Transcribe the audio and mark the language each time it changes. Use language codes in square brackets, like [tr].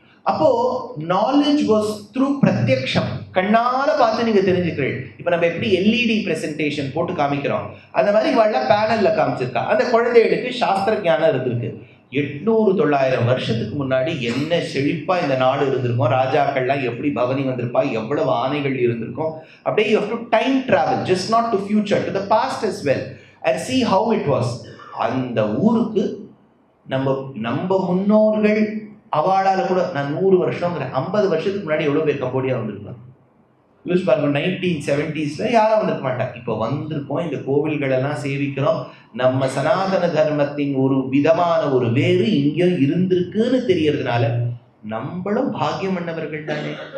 [ta] அப்போ [en] knowledge was through [ta] பிரத்யக்ஷம், கண்ணால பார்த்து நீங்க தெரிஞ்சுக்கிறீங்க. இப்ப நம்ம எப்படி எல்இடி பிரசன்டேஷன் போட்டு காமிக்கிறோம், அந்த மாதிரி இவள பேனல்ல காமிச்சிருக்கா. அந்த குழந்தைகளுக்கு சாஸ்திர ஞானம் இருந்திருக்கு. 800-900 வருஷத்துக்கு முன்னாடி என்ன செழிப்பா இந்த நாடு இருந்திருக்கும், ராஜாக்கள்லாம் எப்படி பவனி வந்திருப்பா, எவ்வளவு ஆணைகள் இருந்திருக்கும். [en] அப்படியே you have to time travel, just not to future, to the past as well, and see how it was. [ta] அந்த ஊருக்கு நம்ம முன்னோர்கள் அவளால கூட, நான் 100 வருஷங்கிற 50 வருஷத்துக்கு முன்னாடி எவ்வளவு பேர் கம்போடியா வந்திருக்கலாம் யூஸ் பாருங்க. 1970s யாரும் வந்திருக்க மாட்டாங்க. இப்போ வந்திருக்கோம், இந்த கோவில்கள் எல்லாம் சேவிக்கிறோம். நம்ம சனாதன தர்மத்தின் ஒரு விதமான ஒரு வேறு இங்கேயும் இருந்திருக்குன்னு தெரியறதுனால நம்மளும் பாக்கியம் பண்ணவர்கள் தானே.